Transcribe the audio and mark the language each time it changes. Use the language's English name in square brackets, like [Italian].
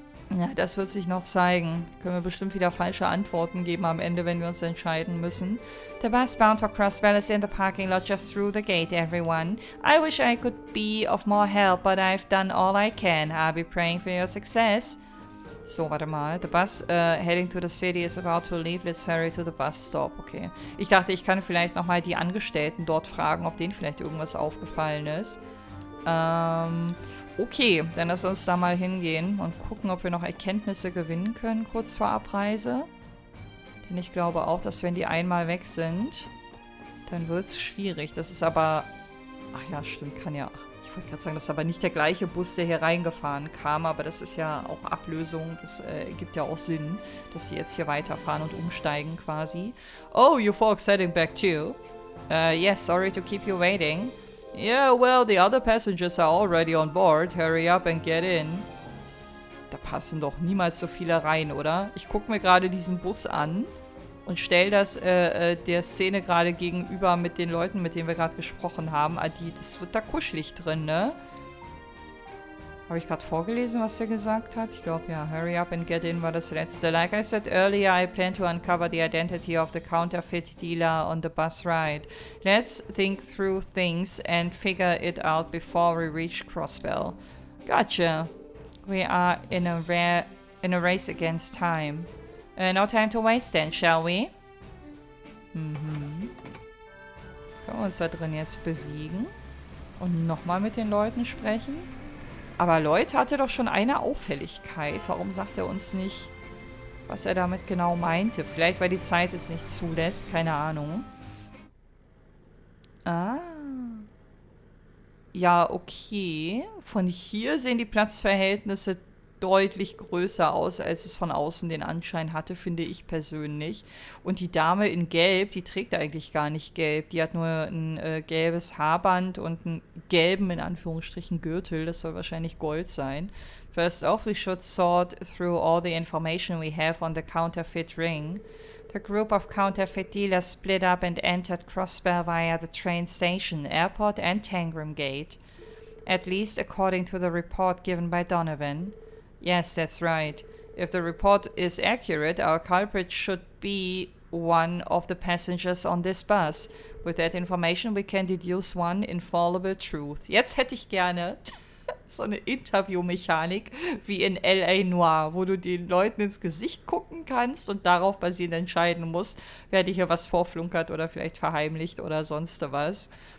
[German] Ja, das wird sich noch zeigen. Können wir bestimmt wieder falsche Antworten geben am Ende, wenn wir uns entscheiden müssen. [English] The bus bound for Crosswell is in the parking lot just through the gate, everyone. I wish I could be of more help, but I've done all I can. I'll be praying for your success. [German] So, warte mal. [English] The bus heading to the city is about to leave. Let's hurry to the bus stop. Okay. [German] Ich dachte, ich kann vielleicht nochmal die Angestellten dort fragen, ob denen vielleicht irgendwas aufgefallen ist. Okay, dann lass uns da mal hingehen und gucken, ob wir noch Erkenntnisse gewinnen können, kurz vor Abreise. Denn ich glaube auch, dass wenn die einmal weg sind, dann wird es schwierig. Das ist aber... Ach ja, stimmt, kann ja... Ich wollte gerade sagen, das ist aber nicht der gleiche Bus, der hier reingefahren kam, aber das ist ja auch Ablösung. Das ergibt ja auch Sinn, dass sie jetzt hier weiterfahren und umsteigen quasi. [English] Oh, you folks heading back too? Yes, sorry to keep you waiting. Yeah, well, the other passengers are already on board. Hurry up and get in. [German] Da passen doch niemals so viele rein, oder? Ich gucke mir gerade diesen Bus an und stelle das der Szene gerade gegenüber mit den Leuten, mit denen wir gerade gesprochen haben. Das wird da kuschelig drin, ne? Habe ich gerade vorgelesen, was der gesagt hat? Ich glaube, ja, [English] hurry up and get in [German] war das letzte. [English] Like I said earlier, I plan to uncover the identity of the counterfeit dealer on the bus ride. Let's think through things and figure it out before we reach Crossbell. Gotcha. We are in a race against time. No time to waste then, shall we? Mhm. [German] Können wir uns da drin jetzt bewegen? Und nochmal mit den Leuten sprechen? Aber Lloyd hatte doch schon eine Auffälligkeit. Warum sagt er uns nicht, was er damit genau meinte? Vielleicht, weil die Zeit es nicht zulässt. Keine Ahnung. Ah. ja, okay. Von hier sehen die Platzverhältnisse deutlich größer aus, als es von außen den Anschein hatte, finde ich persönlich. Und die Dame in Gelb, die trägt eigentlich gar nicht Gelb. Die hat nur ein gelbes Haarband und einen gelben, in Anführungsstrichen, Gürtel. Das soll wahrscheinlich Gold sein. [English] First off, we should sort through all the information we have on the counterfeit ring. The group of counterfeit dealers split up and entered Crossbell via the train station, airport and Tangram Gate. At least according to the report given by Donovan. Yes, that's right. If the report is accurate, our culprit should be one of the passengers on this bus. With that information, we can deduce one infallible truth. [German] Jetzt hätte ich gerne so eine Interviewmechanik wie in L.A. Noire, wo du den Leuten ins Gesicht gucken kannst und darauf basierend entscheiden musst, wer dir hier was vorflunkert oder vielleicht verheimlicht oder sonst was.